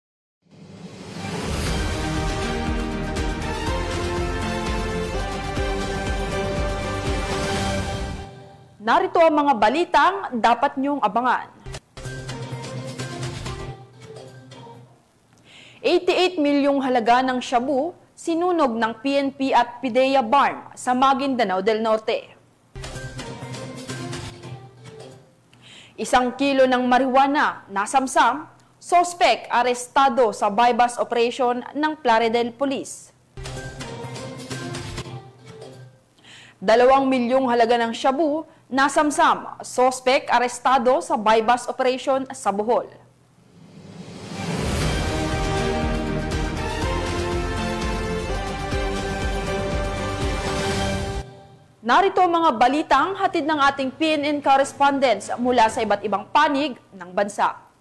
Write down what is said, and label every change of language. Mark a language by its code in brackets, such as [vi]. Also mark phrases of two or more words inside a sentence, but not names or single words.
[tl] Narito ang mga balitang dapat niyong abangan. 88 milyong halaga ng shabu sinunog ng PNP at PIDEA Barn sa Maguindanao del Norte. 1 kilo ng marijuana nasamsam, sospek arestado sa bypass operation ng Plaridel Police. 2 milyong halaga ng shabu nasamsam, sospek arestado sa bypass operation sa Bohol. Narito ang mga balitang hatid ng ating PNN correspondents mula sa iba't ibang panig ng bansa.